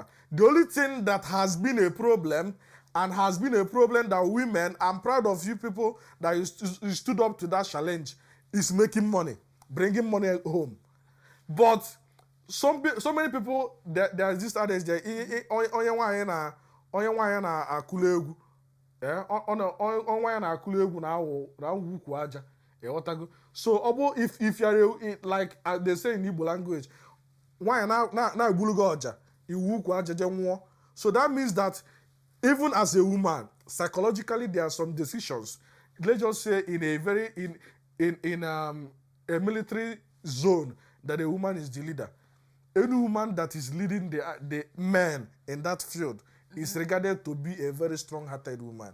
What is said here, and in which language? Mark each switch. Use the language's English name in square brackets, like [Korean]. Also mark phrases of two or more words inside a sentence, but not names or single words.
[English] The only thing that has been a problem that women, I'm proud of you people that you stood up to that challenge, is making money, bringing money home. But so many people, there's this adage there, [Igbo] onye nwanyị na-akụli egwu. Onye na-akụli egwu na-awụ ukwu aja. [English] So if you're like they say in Igbo language, [Igbo] nwanyị na-egbulu gị ọja, iwu ukwu aja je nwụọ. [English] So that means that even as a woman, psychologically there are some decisions. Let's just say in a military zone that a woman is the leader. Any woman that is leading the men in that field is regarded to be a very strong-hearted woman.